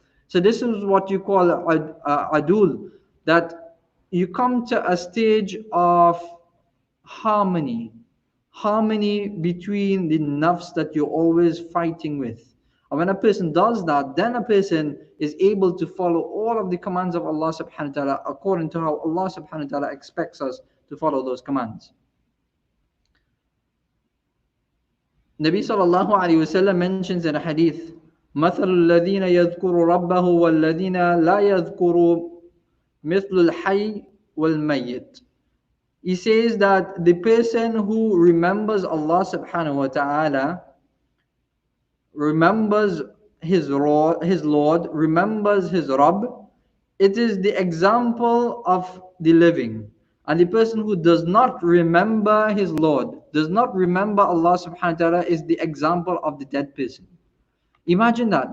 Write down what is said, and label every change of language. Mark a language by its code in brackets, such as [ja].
[en] So this is what you call adul, that you come to a stage of harmony between the nafs that you're always fighting with. And when a person does that, then a person is able to follow all of the commands of Allah subhanahu wa ta'ala according to how Allah subhanahu wa ta'ala expects us to follow those commands. Nabi sallallahu alayhi wa sallam mentions in a hadith, [ar] مَثَلُ الَّذِينَ يَذْكُرُ رَبَّهُ وَالَّذِينَ لَا يَذْكُرُ مِثْلُ الْحَيِّ وَالْمَيِّتِ. [en] He says that the person who remembers Allah subhanahu wa ta'ala, remembers his Lord, remembers his Rabb, it is the example of the living. And the person who does not remember his Lord, does not remember Allah subhanahu wa ta'ala, is the example of the dead person. Imagine that.